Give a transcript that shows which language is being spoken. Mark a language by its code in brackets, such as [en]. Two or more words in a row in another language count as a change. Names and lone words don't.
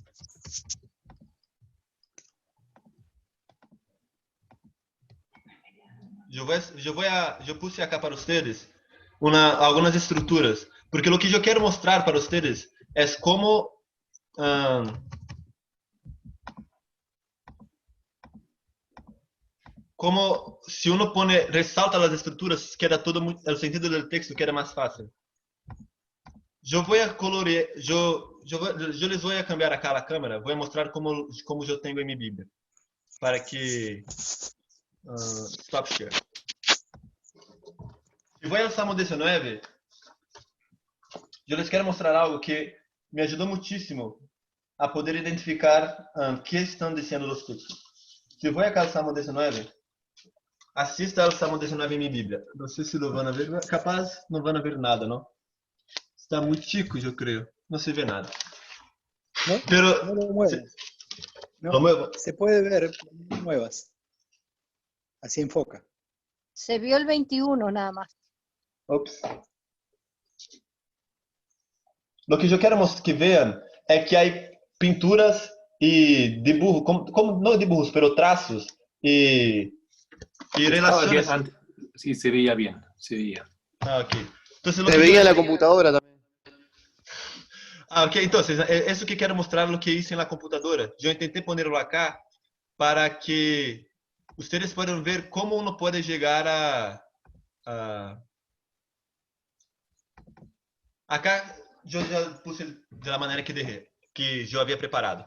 [es] Yo puse acá para ustedes algunas estructuras, porque lo que yo quiero mostrar para ustedes es cómo si uno resalta las estructuras, queda todo el sentido del texto queda más fácil. Yo voy a colorear, yo les voy a cambiar acá la cámara, voy a mostrar cómo yo tengo en mi Biblia, para que [en] stop share. [es] Si voy al Salmo 19, yo les quiero mostrar algo que me ayudó muchísimo a poder identificar qué están diciendo los textos. Si voy acá al Salmo 19, así está el Salmo 19 en mi Biblia. No sé si lo van a ver, capaz no van a ver nada, ¿no? Está muy chico, yo creo. No se ve nada. No, Pero no lo muevas. No, lo muevo. se puede ver, no lo muevas. Así enfoca. Se vio el 21 nada más. Ups. Lo que yo quiero que vean [pt] é que há pinturas e [es] dibujos, como não dibujos, pero [pt] traços e [es] Estaba bien relaciones. antes. Sí, se veía bien, se veía. Ah, ok. Entonces, Se veía en la computadora también. Ah, ok. Entonces, eso que quero mostrar lo que hice en la computadora. Yo intenté ponerlo acá para que ustedes puedan ver cómo uno puede llegar acá yo ya puse de la manera que yo había preparado.